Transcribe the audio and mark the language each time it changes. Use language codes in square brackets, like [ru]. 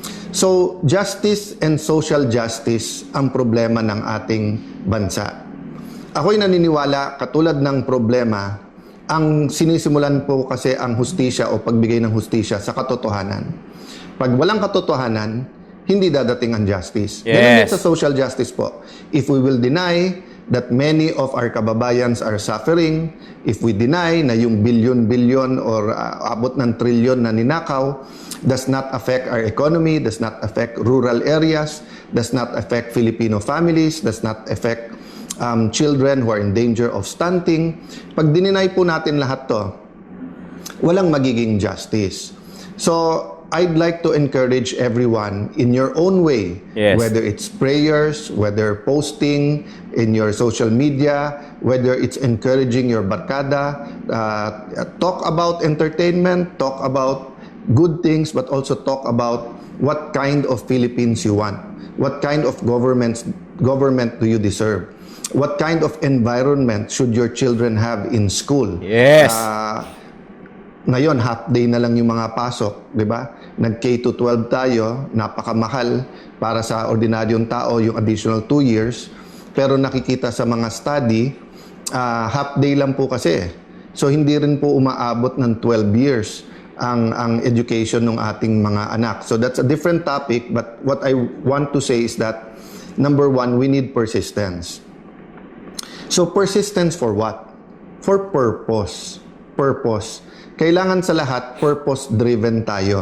[tl] So, [en] justice and social justice [tl] ang problema ng ating bansa. Ako'y naniniwala, katulad ng problema, ang sinisimulan po kasi ang hustisya o pagbigay ng hustisya sa katotohanan. Pag walang katotohanan, hindi dadating ang justice. [en] Yes. [tl] Ganun din sa social justice po. [en] If we will deny that many of our kababayans are suffering, if we deny [tl] na yung bilyon-bilyon or abot ng trilyon na ninakaw [en] does not affect our economy, does not affect rural areas, does not affect Filipino families, does not affect children who are in danger of stunting. [tl] Pag dininay po natin lahat to, walang magiging justice. [en] So, I'd like to encourage everyone in your own way, Yes. whether it's prayers, whether posting in your social media, whether it's encouraging your barkada, talk about entertainment, talk about good things, but also talk about what kind of Philippines you want. What kind of government do you deserve? What kind of environment should your children have in school? Yes. [tl] Ngayon, half day na lang yung mga pasok, di ba? Nag-K to 12 tayo, napakamahal para sa ordinaryong tao yung additional 2 years. Pero nakikita sa mga study, half day lang po kasi. So, hindi rin po umaabot ng 12 years ang education ng ating mga anak. [en] So, that's a different topic. But what I want to say is that, number one, we need persistence. So, persistence for what? For purpose. Purpose. [tl] Kailangan sa lahat, purpose-driven tayo.